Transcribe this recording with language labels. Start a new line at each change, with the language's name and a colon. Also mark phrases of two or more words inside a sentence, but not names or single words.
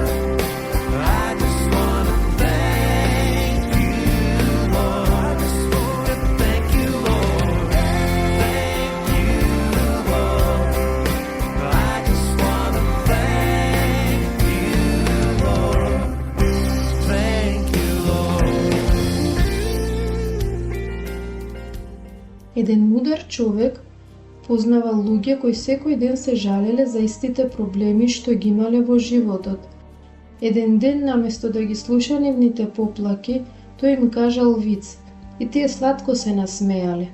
English: I just want to thank you, Lord. I just want to thank you, Lord. Thank you, Lord. I just want to thank you, Lord. Thank you, Lord.
Macedonian: Еден мудар човек познава луѓе кои секој ден се жалеле за истите проблеми што ги имале во животот. Еден ден, наместо да ги слуша нивните поплаки, тој им кажал виц, и тие сладко се насмеале.